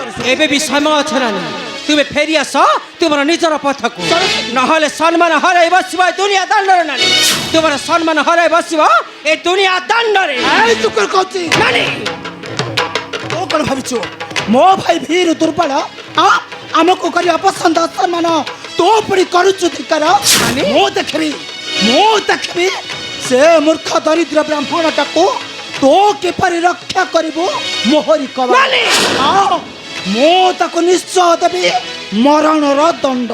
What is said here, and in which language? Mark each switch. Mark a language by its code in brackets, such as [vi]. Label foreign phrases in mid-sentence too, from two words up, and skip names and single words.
[or] ଏବେ ବି ସମୟ ଅଛି ନାନୀ ତୁମେ ଫେରି ଆସ ତୁମର ନିଜର ପଥକୁ ନହେଲେ ସମ୍ମାନ ହରାଇ ବସିବ ଏ ଦୁନିଆ ଦାଣ୍ଡରେ ନାନୀ ତୁମର ସମ୍ମାନ ହରାଇ ବସିବ ଏ ଦୁନିଆ ଦାଣ୍ଡରେ ଏଇ ଚୁପ କର କହୁଛି ନାନୀ ତୋ କ'ଣ ଭାବିଛ ମୋ ଭାଇ ଭୀର ଦୁର୍ବଳ ଆମକୁ କରି ଅପସନ୍ଦ ଅସମ୍ମାନ ତୋ ପରି କରୁଛୁ ଧିକାର ମୁଁ ଦେଖିବି ସେ ମୂର୍ଖ ଦରିଦ୍ର ବ୍ରାହ୍ମଣଟାକୁ ତୋ କିପରି ରକ୍ଷା କରିବୁ ମୋହରି କର ନାନୀ! ମୁଁ ତାକୁ ନିଶ୍ଚୟ ଦେବି ମରଣର ଦଣ୍ଡ